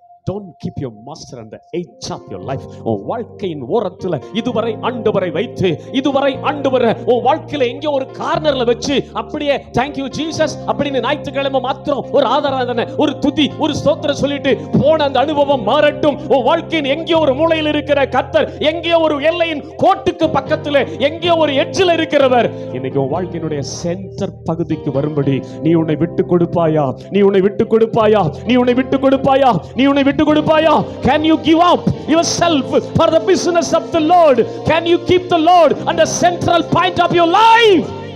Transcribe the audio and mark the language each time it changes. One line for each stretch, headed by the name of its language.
English: Don't keep your master on the edge of your life.
Tamil: உன் வாழ்க்கையின் ஓரத்துல இதுவரை ஆண்டவரை வைத்து, இதுவரை ஆண்டவரை உன் வாழ்க்கையில எங்க ஒரு கார்னர்ல வச்சு அப்படியே
English: thank you Jesus
Tamil: அப்படின்னு ஞாயிற்றுக்கிழமை மாத்திரம் ஒரு ஆராதனை, ஒரு துதி, ஒரு ஸ்தோத்திரம் சொல்லிட்டு போன அந்த அனுபவம் மாறட்டும். உன் வாழ்க்கையின் எங்கேயோ ஒரு மூலையில் இருக்கிற கர்த்தர் எங்கேயோ ஒரு எல்லையின் கோட்டுக்கு பக்கத்துல எங்கேயோ ஒரு எட்ஜில் இருக்கிறவர் இன்னைக்கு உன் வாழ்க்கையினுடைய சென்டர் பகுதிக்கு வரும்படி நீ உன்னை விட்டு கொடுப்பாயா? நீ உன்னை விட்டு கொடுப்பாயா? நீ உன்னை விட்டு கொடுப்பாயா? நீ உன்னை விட்டு கொடுப்பாயா?
English: Can you give up yourself for the business of the Lord? Can you keep the Lord on the central point of your life?